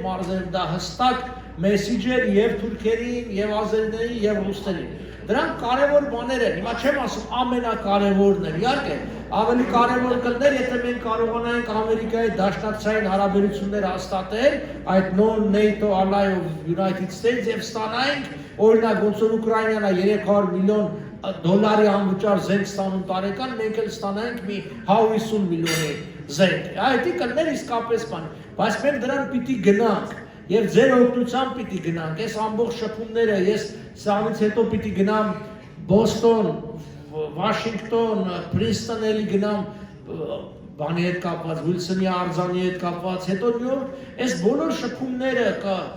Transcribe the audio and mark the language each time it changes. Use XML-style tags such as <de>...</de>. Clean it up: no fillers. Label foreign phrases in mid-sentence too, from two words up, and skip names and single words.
<hy>մարզերում դա հստակ մեսիջ էր եւ թուրքերին, եւ ազերիներին, եւ ռուսներին։ Դրանք կարևոր բաներ են։ Հիմա չեմ ասում ամենակարևորն է, իհարկե, ավելի կարևոր կլներ, եթե մենք կարողանայինք Ամերիկայի դաշնակցային հարաբերություններ հաստատել, այդ</hy> <en>non-NATO ally of United States</en> <hy>եւ ստանայինք, օրինակ, ոնց որ Ուկրաինան է 300 միլիոն դոլարի անվճար զենք ստանում տարեկան, մենք էլ ստանայինք մի 50 միլիոնի զենք։ Այդ կլներ իսկապես բան, բայց մենք դրան պիտի գնանք։ Եվ ձեր օգնությամբ պիտի գնանք, ես ամբողջ շփումները, ես սրանից հետո պիտի գնամ Բոստոն, Վաշինգտոն, Պրինսթոն էլի գնամ բանի հետ կապված, Վիլսոնի արձանի հետ կապված, հետո Նյու Յորք, այս բոլոր շփումները կա,</hy>